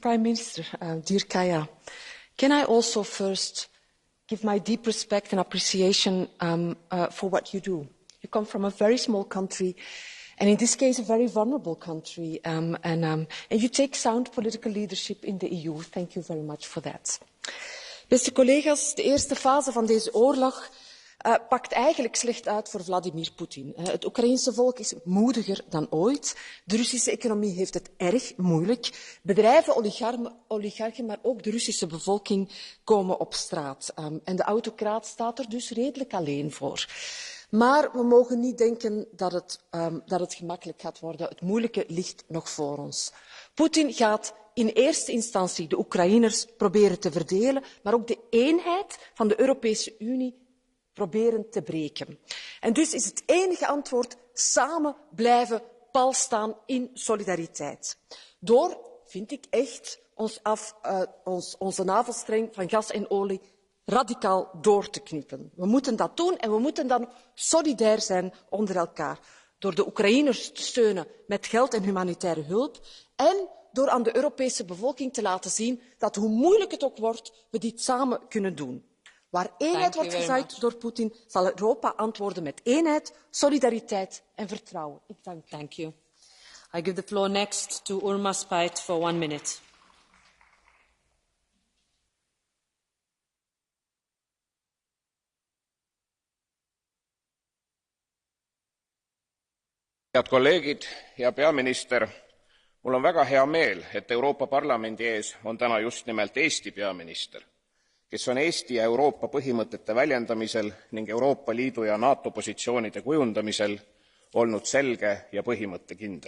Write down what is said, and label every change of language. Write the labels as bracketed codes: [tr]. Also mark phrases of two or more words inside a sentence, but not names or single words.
[en] Prime Minister, dear Kaja, can I also first give my deep respect and appreciation for what you do. You come from a very small country, and in this case a very vulnerable country, and you take sound political leadership in the EU. Thank you very much for that. [nl] Beste collega's, de eerste fase van deze oorlog pakt eigenlijk slecht uit voor Vladimir Poetin. Het Oekraïense volk is moediger dan ooit. De Russische economie heeft het erg moeilijk. Bedrijven, oligarchen, maar ook de Russische bevolking komen op straat. En de autocraat staat er dus redelijk alleen voor. Maar we mogen niet denken dat het gemakkelijk gaat worden. Het moeilijke ligt nog voor ons. Poetin gaat in eerste instantie de Oekraïners proberen te verdelen, maar ook de eenheid van de Europese Unie proberen te breken. En dus is het enige antwoord samen blijven pal staan in solidariteit. Door, vind ik echt, onze navelstreng van gas en olie radicaal door te knippen. We moeten dat doen en we moeten dan solidair zijn onder elkaar. Door de Oekraïners te steunen met geld en humanitaire hulp en door aan de Europese bevolking te laten zien dat hoe moeilijk het ook wordt, we dit samen kunnen doen. Waar eenheid wordt gezaaid door Poetin, zal Europa antwoorden met eenheid, solidariteit en vertrouwen. Ik dank u. [en] Thank you. I give the floor next to Urma Spajt for 1 minute. [et] Head kolleegid, hea peaminister, mul on väga hea meel, et Euroopa Parlamendi ees on täna just nimelt Eesti peaminister, kes on Eesti ja Euroopa põhimõtete väljendamisel ning Euroopa Liidu ja NATO positsioonide kujundamisel olnud selge ja põhimõttekindel.